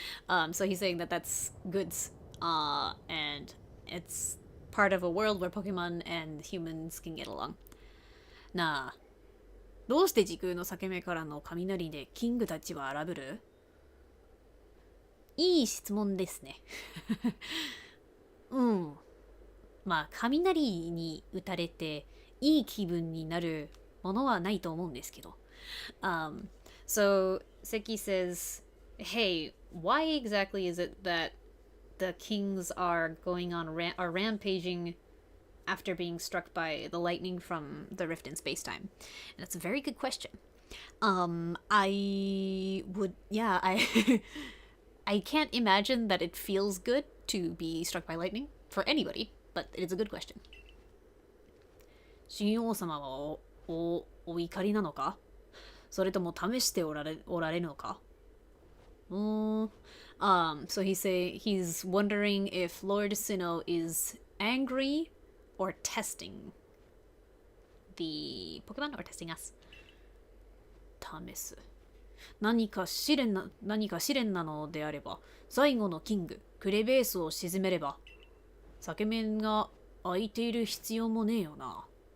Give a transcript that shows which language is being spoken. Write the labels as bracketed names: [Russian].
[English] So he's saying that that's good, and it's part of a world where Pokemon and humans can get along. [Japanese] なあ、どうして時空の裂け目からの雷でキングたちは荒ぶる？いい質問ですね。うん。まあ、雷に打たれていい気分になるものはないと思うんですけど。 [English] So Seki says, "Hey, why exactly is it that the kings are going on are rampaging after being struck by the lightning from the rift in space-time?" And that's a very good question. I would, yeah, I can't imagine that it feels good to be struck by lightning for anybody, but it is a good question. [Japanese] 神王様はお怒りなのか？それとも試しておられるのか？ [English] So he's wondering if Lord Sinnoh is angry or testing the Pokemon or testing us. [Japanese] 試す。何か試練なのであれば、最後のキング、クレベースを沈めれば、裂け目が開いている必要もねえよな。